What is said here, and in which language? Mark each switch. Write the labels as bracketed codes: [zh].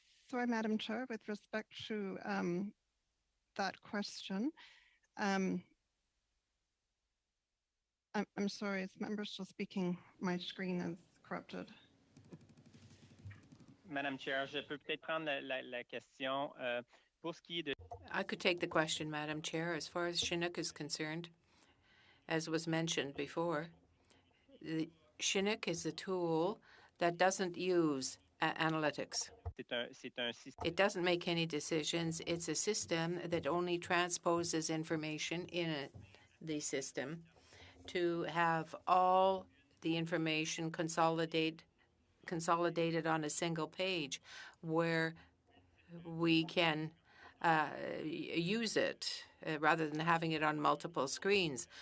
[en] Sorry, Madam Chair, with respect to that question, I'm sorry, is member still speaking? My screen is corrupted. [fr] Madame Chair, je peux peut-être prendre la question. Pour ce qui est de... [en] I could take the question, Madam Chair. As far as Chinook is concerned, as was mentioned before, the Chinook is a tool that doesn't use analytics. It doesn't make any decisions. It's a system that only transposes information in the system to have all the information consolidated on a single page where we can use it rather than having it on multiple screens.